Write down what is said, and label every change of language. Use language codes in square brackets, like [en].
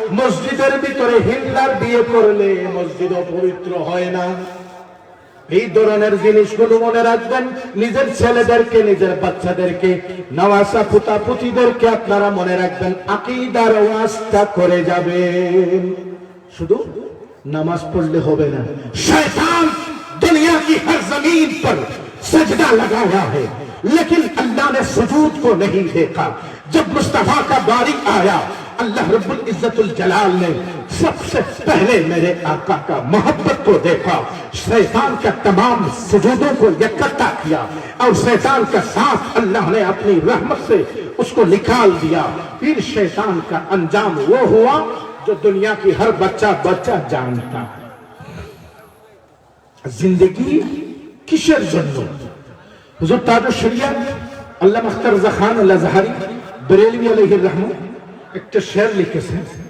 [bn] মসজিদের ভিতরে হিন্দুর বিয়ে করলে মসজিদ অপবিত্র হয় না। এই ধরনের জিনিসগুলো মনে রাখবেন। নিজের ছেলেদেরকে, নিজের বাচ্চাদেরকে, নওয়াসা পুতাপুতিদেরকে আপনারা মনে রাখবেন, আকীদার ওয়াজটা করে যাবেন। শুধু নামাজ পড়লে হবে না। [hi] শয়তান दुनिया की हर जमीन पर सजदा लगाया है, लेकिन अल्लाह ने सुजूद को नहीं देखा। जब मुस्तफा का बारी आया, अल्लाह रब्बुल इज्जतुल जलाल ने सबसे पहले मेरे आका का मोहब्बत को देखा। शैतान का तमाम सुजूदों को इकट्ठा किया और शैतान का साथ अल्लाह ने अपनी रहमत से उसको निकाल दिया। फिर शैतान का अंजाम वो हुआ जो दुनिया की हर बच्चा जानता है। जिंदगी किसের [bn] জন্য? হুজুর তাজুশ শরিয়ত আল্লামা আখতার রাজা খান আল আজহারি বরেলভী আলাইহির রহমত একটা শের লিখেছেন।